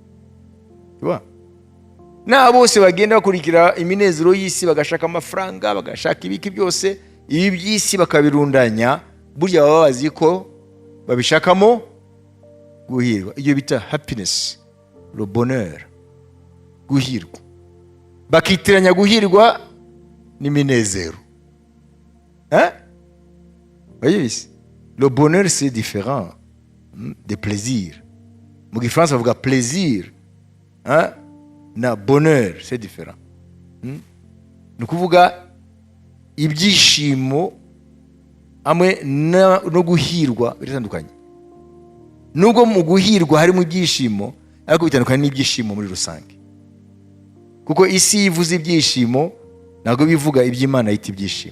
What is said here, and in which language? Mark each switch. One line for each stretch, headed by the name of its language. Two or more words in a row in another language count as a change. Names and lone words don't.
Kinyarwanda: Na bose bagenda bakurikira iminezero y'isi, bagashaka amafaranga, bagashaka ibiki byose, ibi by'isi bakabirundanya, burya baba bazi ko babishakamo guhirwa. Iyo bita happiness,
French: le bonheur,
Kinyarwanda: guhirwa. Bakitiranya guhirwa n'iminezero.
French: Voyez, le bonheur c'est différent de plaisir.
Kinyarwanda: Mu gifaransa bavuga plaisir, na
French: bonheur c'est différent.
Kinyarwanda: Ni ukuvuga ibyishimo hamwe no guhirwa biratandukanye. Nubwo mu guhirwa harimo ibyishimo, ariko bitandukanye n'ibyishimo muri rusange. Kuko isi ivuze ibyishimo ntabwo bivuga iby'Imana yita ibyishimo.